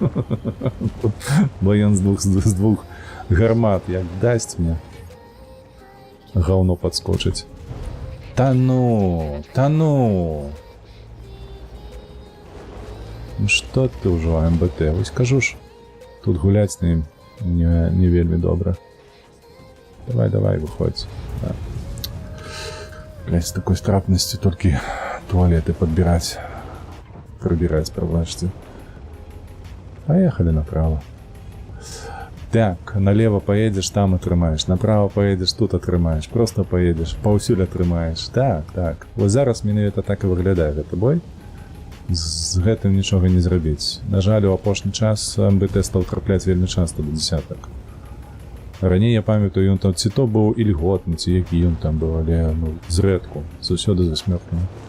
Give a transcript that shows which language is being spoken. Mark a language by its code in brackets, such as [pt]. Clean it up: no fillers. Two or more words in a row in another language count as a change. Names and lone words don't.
[be] Бо ён з двух гармат як дасць мне, гаўно падскочыць. Та ну! Ну што ты ўжо, МБТ? Вось кажу ж, тут гуляць з ім не вельмі добра. Давай, выходзь. Да. [ru] Блять, с такой страпностью только туалеты прибирать, пробачьте. Поехали направо. Так, налево поедешь, там отрымаешь, направо поедешь, тут отрымаешь, просто поедешь, [be] паўсюль отрымаешь. Так. Вот зараз менавіта так і выглядае гэты бой. З гэтым нічога не зрабіць. На жаль, у апошні час МБТ стаў трапляць вельмі часта да дзясятак. Раней я памятаю, ён там ці то быў ільготны, ці які ён там быў, але зрэдку, заўсёды за смёртным.